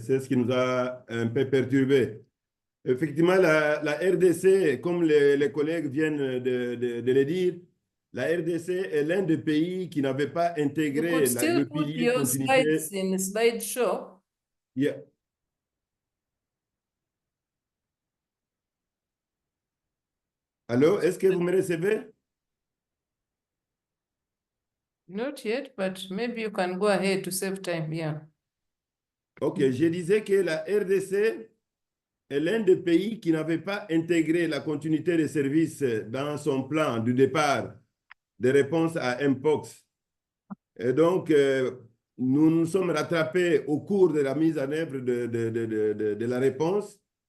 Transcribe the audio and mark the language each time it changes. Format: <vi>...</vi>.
<fr>C'est ce qui nous a un peu perturbé. Effectivement, la RDC, comme les collègues viennent de le dire, la RDC est l'un des pays qui n'avait pas intégré le pilier</fr> <en>your</en> <fr>continuité.</fr> <en>slides in slideshow. Yeah.</en> <fr>Allô, est-ce que vous me recevez?</fr> <en>Not yet, but maybe you can go ahead to save time. Yeah.</en> <fr>OK, je disais que la RDC est l'un des pays qui n'avait pas intégré la continuité des services dans son plan du départ de réponse à Mpox. Et donc, nous nous sommes rattrapés au cours de la mise en œuvre de la réponse.</fr>